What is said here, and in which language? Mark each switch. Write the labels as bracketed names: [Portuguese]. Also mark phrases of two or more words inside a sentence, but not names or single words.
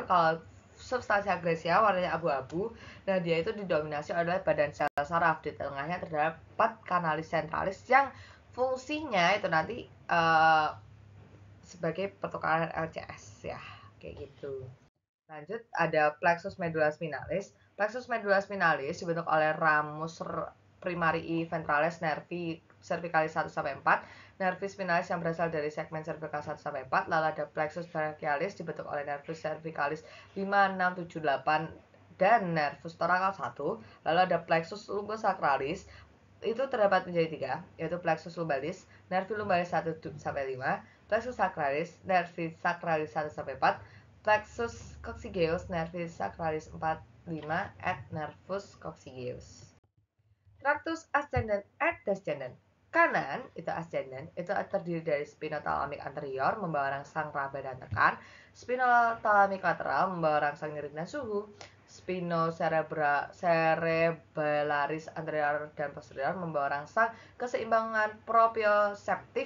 [Indonesian] Kalau [Latin] substansia grigia [Indonesian] warnanya abu-abu. Nah, dia itu didominasi oleh badan sel saraf. Di tengahnya terdapat [Latin] kanalis centralis [Indonesian] yang fungsinya itu nanti sebagai pertukaran LCS ya, kayak gitu. Lanjut, ada [Latin] plexus medulla spinalis. Plexus medulla spinalis [Indonesian] dibentuk oleh [Latin] ramus primarii ventralis nervi cervicalis 1 sampai 4, nervis spinalis [Indonesian] yang berasal dari segmen cervical 1 sampai 4, lalu ada [Latin] plexus brachialis [Indonesian] dibentuk oleh [Latin] nervus cervicalis [Indonesian] 5, 6, 7, 8 dan [Latin] nervus thoracal [Indonesian] 1, lalu ada [Latin] plexus lumbosacralis [Indonesian] itu terdapat menjadi 3, yaitu [Latin] plexus lumbalis, nervi lumbalis [Indonesian] 1 sampai 5, [Latin] plexus sacralis, nervi sacralis [Indonesian] 1 sampai 4, [Latin] plexus coccygeus, nervis sacralis 4, 5, et nervus coccygeus. Tractus ascendens et descendens. [Indonesian] Kanan itu ascendens, itu terdiri dari [English] spinothalamic anterior [Indonesian] membawa rangsang raba dan tekan, [English] spinothalamic lateral [Indonesian] membawa rangsang nyeri dan suhu, [Latin] spinocerebellaris anterior [Indonesian] dan posterior membawa rangsang keseimbangan proprioceptif.